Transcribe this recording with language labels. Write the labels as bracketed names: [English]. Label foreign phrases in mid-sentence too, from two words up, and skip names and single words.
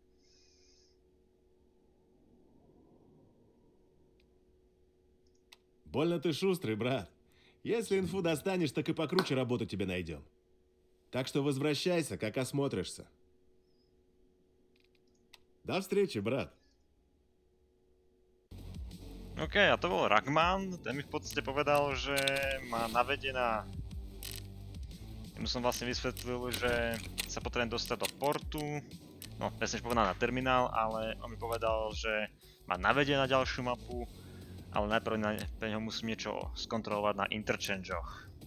[Russian] Больно ты шустрый, брат. Если инфу достанешь, так и покруче работу тебе найдем. Так что возвращайся, как осмотришься. До встречи, брат. [Slovak] OK, a to bol Ragman, ten mi v podstate povedal, že ma navedie na... Ja mu som vlastne vysvetlil, že sa potrebujem dostať do portu, no presne povedal na terminál, ale on mi povedal, že ma navedie na ďalšiu mapu, ale najprv pre neho musím niečo skontrolovať na interchangeoch.